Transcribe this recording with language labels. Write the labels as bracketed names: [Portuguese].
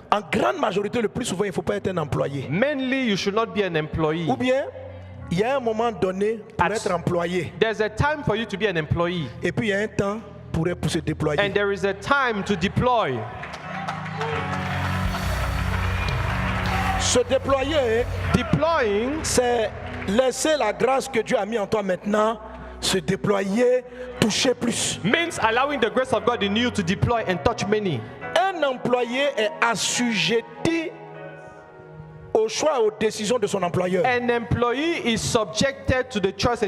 [French] en grande majorité, le plus souvent, il ne faut pas être un employé. [English] mainly you should not be an employee. [French] Ou bien, il y a un moment donné pour [English] At- [French] être employé. [English] There's a time for you to be an employee, [French] Et puis, il y a un temps pour se déployer. [English] and there is a time to deploy. [French] Se déployer, [English] Deploying [French] c'est laisser la grâce que Dieu a mis en toi maintenant se déployer, toucher plus. [English] means allowing the grace of God in you to deploy and touch many. [French] Un employé est assujetti au choix et aux décisions de son employeur. [English] An employee is subjected to the choice and